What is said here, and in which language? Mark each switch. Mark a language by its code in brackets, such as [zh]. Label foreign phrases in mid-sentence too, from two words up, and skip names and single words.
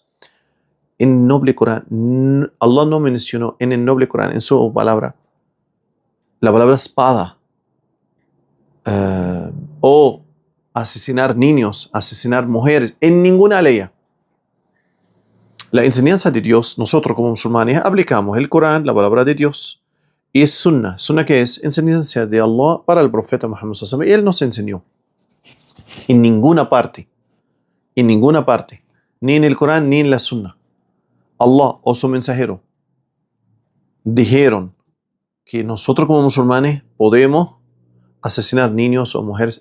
[es] En el noble Corán, Allah no mencionó en el noble Corán, en su palabra, la palabra espada, o asesinar niños, asesinar mujeres, en ninguna ley. La enseñanza de Dios, nosotros como musulmanes aplicamos el Corán, la palabra de Dios, y es Sunnah. Sunnah, que es enseñanza de Allah para el profeta Muhammad [ar] صلى الله عليه وسلم. [es] Él nos enseñó. En ninguna parte, ni en el Corán ni en la Sunnah, Allah o su mensajero dijeron que nosotros como musulmanes podemos asesinar niños o mujeres.